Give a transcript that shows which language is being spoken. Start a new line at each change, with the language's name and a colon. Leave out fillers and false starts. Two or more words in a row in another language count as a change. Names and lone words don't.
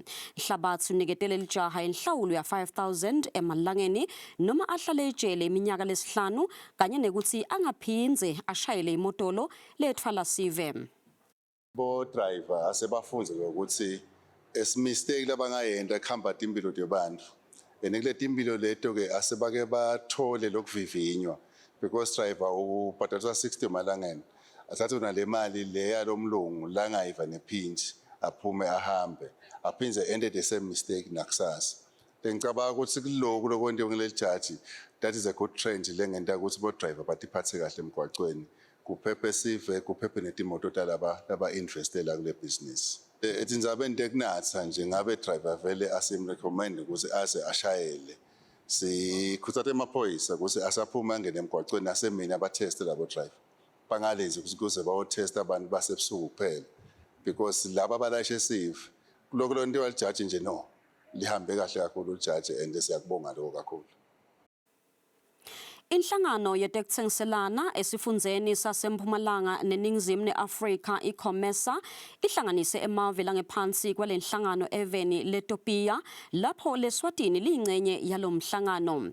Swati: Hlabathi uniketele lijaha inhlawulo ya 5,000 emalangeni noma ahlale ejele iminyaka lesihlanu kanye nekuthi angaphindze ashayele imotolo letfala sive. Bo driver asebafunze ukuthi esimistake labangayenda ekhamba timpilo tebantfu. Enekule timpilo leto ke asebake bathole lokuvivinywa because driver ubhadalisa 60 malangeni. Athathe unale mali leya lomlungu la ngayiva nephinji aphume ahambe aphinze
English: ended the same mistake
Swati: nakusasa. Ngicabanga ukuthi kuloko lokwentiwe ngile judge
English: that is a good trend
Swati: lengenta ukuthi bo driver batiphathe kahle emgwaqweni kuphephe sive kuphephe netimoto talaba investela kule business. Etindzabeni tekunatsa nje ngabe driver vele asimrecommend ukuthi aze ashayele. Sikhuthata emaphoyisa ukuthi asaphuma angene emgwaqweni asemini abateste labo driver. Bangalezi ukuze bawotesta abantu basebusuku kuphela because laba abalayishe sive kuloko lonto walijudge nje no lihambe kahle kakhulu ujudge and siyakubonga lokho kakhulu. Inhlangano yetekutsengiselana esifundzeni sasempumalanga neningizimu neAfrika iCOMESA ihlanganise emave langephansi kwalenhlangano eveni leTopia lapho leSwatini liyingcenye yalomhlangano.